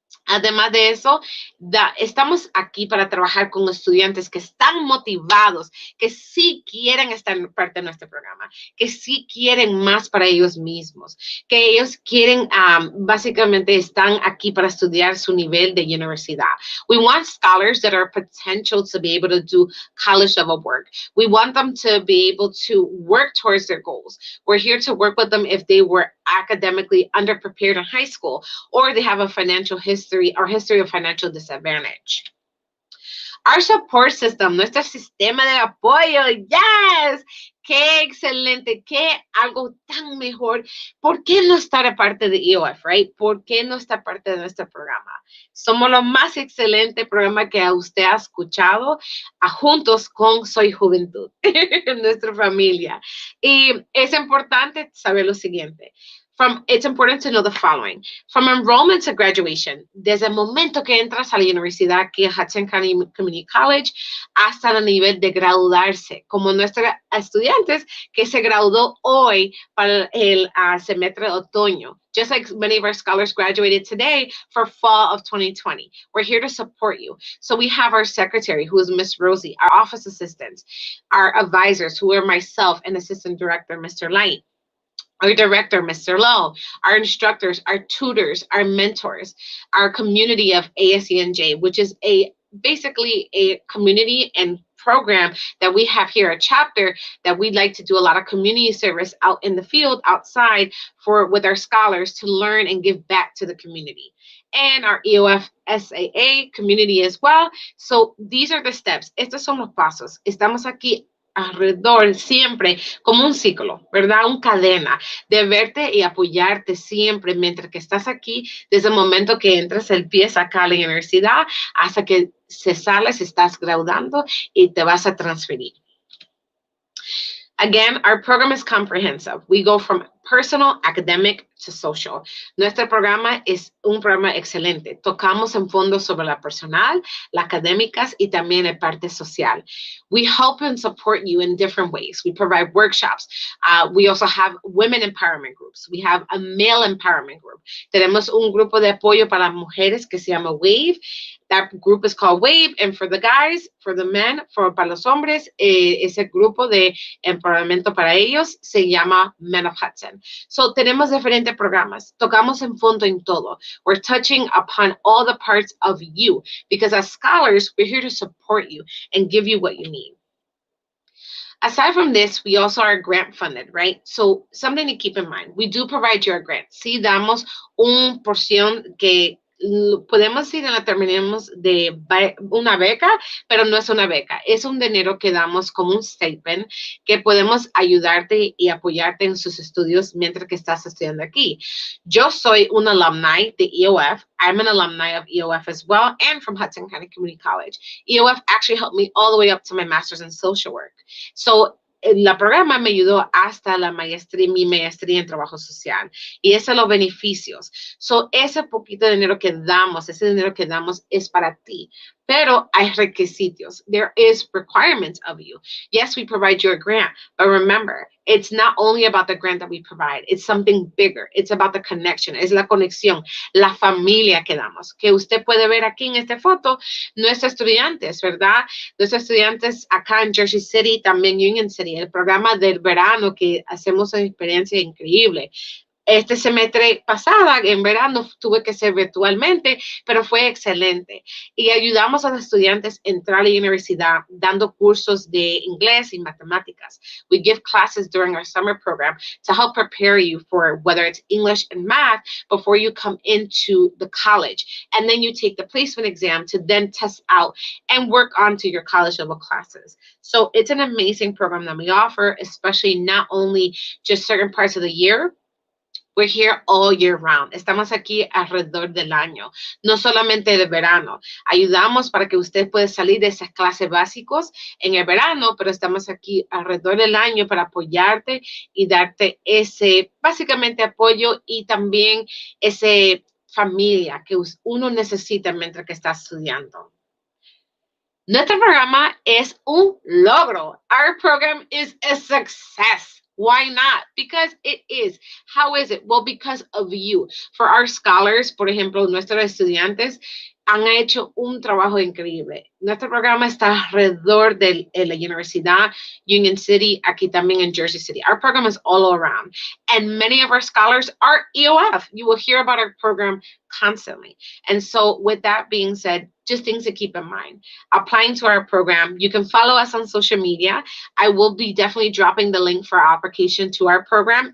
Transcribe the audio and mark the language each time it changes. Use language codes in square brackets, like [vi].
[es] Además de eso, estamos aquí para trabajar con estudiantes que están motivados, que sí quieren estar parte de nuestro programa, que sí quieren más para ellos mismos, que ellos quieren, básicamente están aquí para estudiar su nivel de universidad. [en] We want scholars that are potential to be able to do college level work. We want them to be able to work towards their goals. We're here to work with them if they were academically underprepared in high school or they have a financial history or history of financial disadvantage. Our support system, [es] nuestro sistema de apoyo, yes, qué excelente, qué algo tan mejor. ¿Por qué no estar aparte de EOF, right? ¿Por qué no estar parte de nuestro programa? Somos lo más excelente programa que usted ha escuchado juntos con Soy Juventud, nuestra familia. Y es importante saber lo siguiente. [en] It's important to know the following. [es] From enrollment to graduation, desde el momento que entras a la universidad aquí en Hudson County Community College hasta el nivel de graduarse, como nuestros estudiantes que se graduó hoy para el semestre de otoño. [en] Just like many of our scholars graduated today for fall of 2020. We're here to support you. So we have our secretary, who is Miss Rosie, our office assistants, our advisors, who are myself and assistant director, Mr. Light. Our director, Mr. Lowe, our instructors, our tutors, our mentors, our community of ASENJ, which is basically a community and program that we have here, a chapter that we'd like to do a lot of community service out in the field, outside, with our scholars to learn and give back to the community. And our EOF SAA community as well. So these are the steps. [es] Estos son los pasos. Estamos aquí alrededor siempre como un ciclo, ¿verdad? Una cadena de verte y apoyarte siempre mientras que estás aquí, desde el momento que entras el pie acá a la universidad hasta que se sales, estás graduando y te vas a transferir. [en] Again, our program is comprehensive. We go from personal, academic to social. [es] Nuestro programa es un programa excelente. Tocamos en fondo sobre la personal, la académicas y también la parte social. [en] We help and support you in different ways. We provide workshops. We also have women empowerment groups. We have a male empowerment group. [es] Tenemos un grupo de apoyo para mujeres que se llama WAVE. [en] That group is called WAVE, and for the guys, for the men, [es] para los hombres, ese grupo de empoderamiento para ellos se llama [en] Men of Hudson. [es] So tenemos diferentes programas. Tocamos en fondo en todo. [en] We're touching upon all the parts of you, because as scholars, we're here to support you and give you what you need. Aside from this, we also are grant funded, right? So something to keep in mind. We do provide you a grant. [es] Sí damos una porción que podemos decir en la terminemos de una beca, pero no es una beca. Es un dinero que damos como un stipend que podemos ayudarte y apoyarte en sus estudios mientras que estás estudiando aquí. Yo soy un alumni de EOF. [en] I'm an alumni of EOF as well, and from Hudson County Community College. EOF actually helped me all the way up to my master's in social work. [es] So la programa me ayudó hasta mi maestría en trabajo social. Y esos son los beneficios. So, ese poquito de dinero que damos, es para ti. Pero hay requisitos. [en] There is requirements of you. Yes, we provide you a grant, but remember, it's not only about the grant that we provide. It's something bigger. It's about the connection. [es] Es la conexión, la familia que damos. Que usted puede ver aquí en esta foto, nuestros estudiantes, ¿verdad? Nuestros estudiantes acá en Jersey City, también Union City, el programa del verano que hacemos una experiencia increíble. Este semestre pasada, en verano, tuve que ser virtualmente, pero fue excelente. Y ayudamos a los estudiantes a entrar a la universidad dando cursos de inglés y matemáticas. [en] We give classes during our summer program to help prepare you for whether it's English and math before you come into the college. And then you take the placement exam to then test out and work onto your college level classes. So it's an amazing program that we offer, especially not only just certain parts of the year. We're here all year round. [es] Estamos aquí alrededor del año, no solamente del verano. Ayudamos para que usted pueda salir de esas clases básicas en el verano, pero estamos aquí alrededor del año para apoyarte y darte ese, básicamente, apoyo y también ese familia que uno necesita mientras que está estudiando. Nuestro programa es un logro. [en] Our program is a success. Why not? Because it is. How is it? Well, because of you. For our scholars, [es] por ejemplo, nuestros estudiantes han hecho un trabajo increíble. Nuestro programa está alrededor de la Universidad, Union City, aquí también en Jersey City. [en] Our program is all around. And many of our scholars are EOF. You will hear about our program constantly. And so with that being said, just things to keep in mind. Applying to our program, you can follow us on social media. I will be definitely dropping the link for our application to our program.